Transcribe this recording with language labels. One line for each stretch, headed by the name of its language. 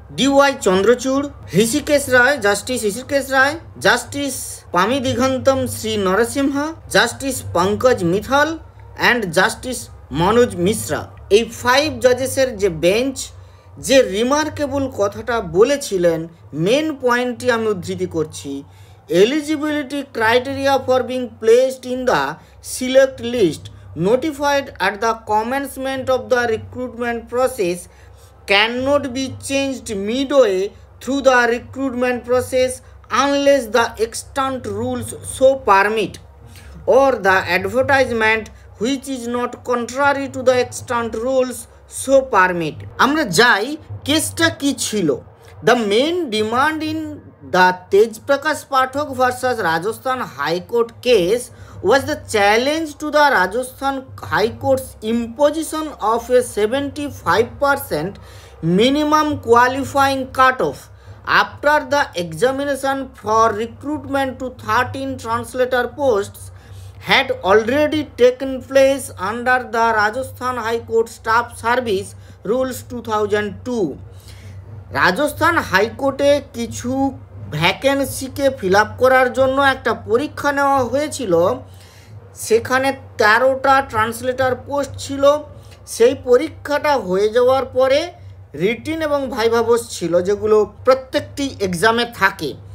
Bangla: DY Chandrachur, Rishikesh Roy, justice Rishikesh Roy, justice পামি দিগন্তম Shri Narasimha, justice Pankaj methyl and justice Manoj Mishra. এই 5 জাজেসের যে bench যে remarkable কথাটা বলেছিলেন, মেন পয়েন্টটি আমি উদ্ধৃতি করছি।
English: Eligibility criteria for being placed in the select list notified at the commencement of the recruitment process cannot be changed midway through the recruitment process unless the extant rules so permit, or the advertisement which is not contrary to the extant rules so permit.
Bangla: আমরা যাই কেসটা কি ছিল।
English: The main demand in the Tejprakash Pathak versus Rajasthan High Court case was the challenge to the Rajasthan High Court's imposition of a 75% minimum qualifying cutoff after the examination for recruitment to 13 translator posts had already taken place under the Rajasthan High Court Staff Service Rules 2002.
Bangla: Rajasthan হাইকোর্টে কিছু ভ্যাকেন্সিকে fill up করার জন্য একটা পরীক্ষা নেওয়া হয়েছিল। সেখানে 13টা translator post ছিল। সেই পরীক্ষাটা হয়ে যাওয়ার পরে রিটিন এবং ভাইভা বসড ছিল, যেগুলো প্রত্যেকটি এক্সামে থাকে।